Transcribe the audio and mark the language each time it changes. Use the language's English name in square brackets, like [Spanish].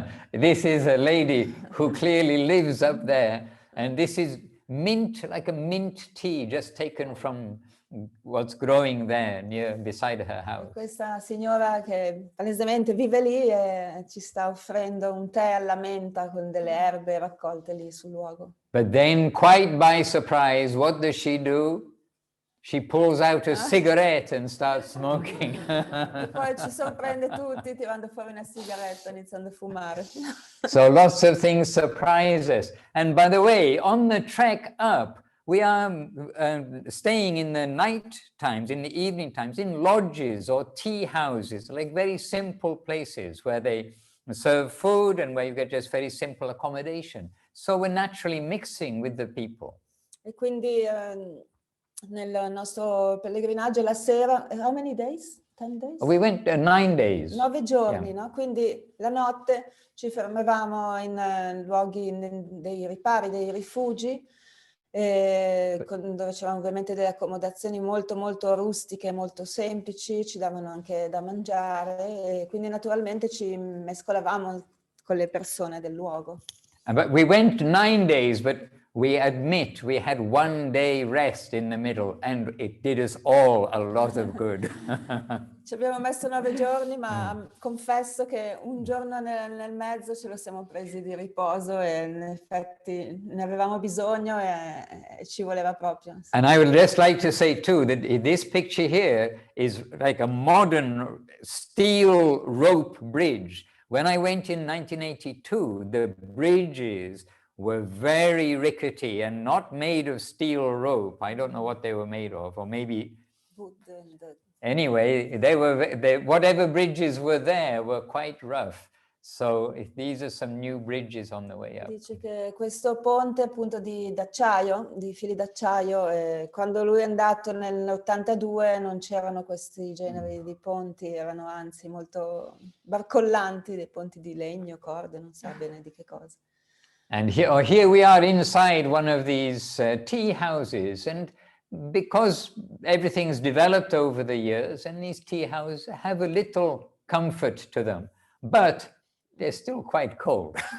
[English] This is a lady who clearly lives up there, and this is mint, like a mint tea just taken from what's growing there beside her house. [Italian] Questa signora che palesemente vive lì e ci sta offrendo un tè alla menta con delle erbe raccolte lì sul luogo. [English] But then, quite by surprise, what does she do? She pulls out a cigarette and starts smoking. [Italian] E poi ci sorprende tutti tirando fuori una sigaretta, iniziando a fumare. [English] So lots of things surprise us. And by the way, on the trek up, we are staying in the night times, in the evening times, in lodges or tea houses, like very simple places where they serve food and where you get just very simple accommodation. So we're naturally mixing with the people. [Italian] E quindi nel nostro pellegrinaggio la sera, [English] how many days? 10 days? We went 9 days. [Italian] 9 giorni, [English] Yeah. [Italian] no? Quindi la notte ci fermavamo in luoghi dei ripari, dei rifugi, dove c'erano ovviamente delle accomodazioni molto molto rustiche, molto semplici, ci davano anche da mangiare e quindi naturalmente ci mescolavamo con le persone del luogo. [English] But we went 9 days, but we admit we had 1 day rest in the middle, and it did us all a lot of good. [Italian] Ci abbiamo messo 9 giorni, ma confesso che un giorno nel mezzo ce lo siamo presi di riposo e in effetti ne avevamo bisogno e ci voleva proprio. Sì. [English] And I would just like to say too that this picture here is like a modern steel rope bridge. When I went in 1982, the bridges were very rickety and not made of steel rope. I don't know what they were made of, or maybe... Anyway, whatever bridges were there were quite rough. So these are some new bridges on the way up. [Italian] Dice che questo ponte appunto d'acciaio, di fili d'acciaio, quando lui è andato nell'82 non c'erano questi generi di ponti, erano anzi molto barcollanti, dei ponti di legno, corde, non so bene di che cosa. [English] And here we are inside one of these tea houses, and because everything's developed over the years, and these tea houses have a little comfort to them, but they're still quite cold.